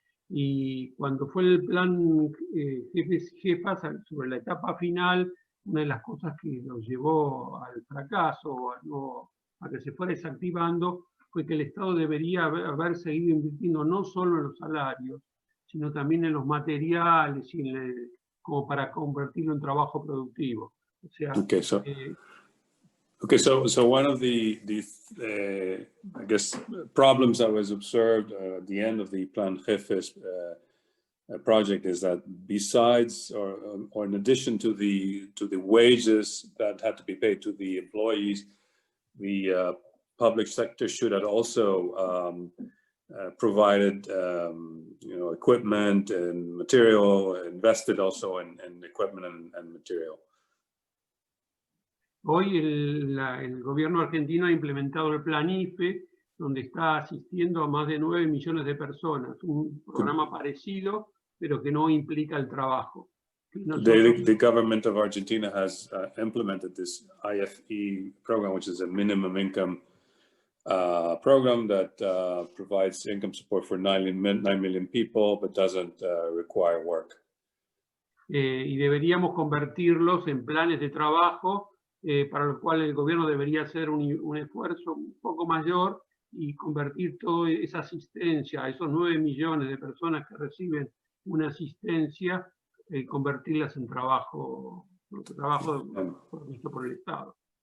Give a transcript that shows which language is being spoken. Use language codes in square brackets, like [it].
[es] Y cuando fue el plan Jefes y Jefas, sobre la etapa final, una de las cosas que nos llevó al fracaso, a que se fuera desactivando, fue que el Estado debería haber seguido invirtiendo no solo en los salarios, sino también en los materiales, como para convertirlo en trabajo productivo. O sea, [en] Okay, so one of the I guess problems that was observed at the end of the Plan Jefes project is that besides or in addition to the wages that had to be paid to the employees, the public sector should have also provided equipment and material, invested also in equipment and material. [es] Hoy el gobierno argentino ha implementado el plan IFE, donde está asistiendo a más de 9 millones de personas, un programa parecido, pero que no implica el trabajo. [en] The government of Argentina has implemented this IFE program, which is a minimum income program that provides income support for 9 million people, but doesn't require work. [es] Y deberíamos convertirlos en planes de trabajo, para lo cual el gobierno debería hacer un esfuerzo un poco mayor y convertir toda esa asistencia a esos 9 millones de personas que reciben una asistencia, convertirlas en trabajo provisto por el Estado.